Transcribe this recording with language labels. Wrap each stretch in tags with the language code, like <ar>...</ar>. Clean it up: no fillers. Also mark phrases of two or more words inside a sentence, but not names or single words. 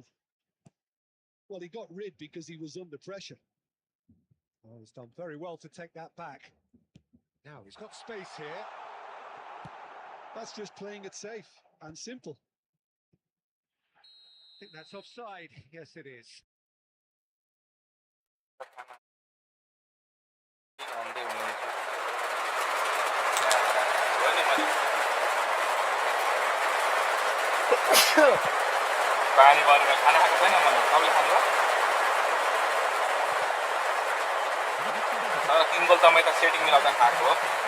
<en>Well, he got rid because he was under pressure. Oh, he's done very well to take that back. Now he's got space here. That's just playing it safe and simple. I think that's offside. Yes, it is.</en> <ms>Nanti menuju. Boleh maju.</ms> <ne>Paani गरेर खाना खाएको छैन मैले तपाईँले खानुभयो तर 3 गोल त मैले त सेटिङ मिलाउँदा खाएको हो</ne>